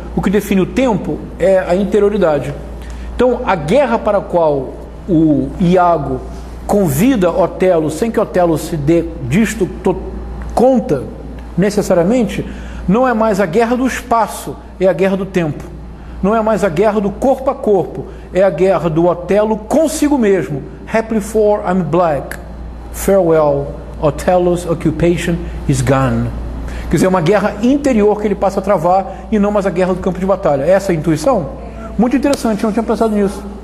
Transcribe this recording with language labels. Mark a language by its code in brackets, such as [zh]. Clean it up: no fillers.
[pt] O que define o tempo é a interioridade. Então, a guerra para a qual o Iago convida Otelo, sem que Otelo se dê disto conta necessariamente, não é mais a guerra do espaço, é a guerra do tempo. Não é mais a guerra do corpo a corpo, é a guerra do Otelo consigo mesmo. [en] Happily for I'm black. Farewell. Othello's occupation is gone. [pt] Quer dizer, é uma guerra interior que ele passa a travar e não mais a guerra do campo de batalha. Essa é a intuição? Muito interessante, eu não tinha pensado nisso.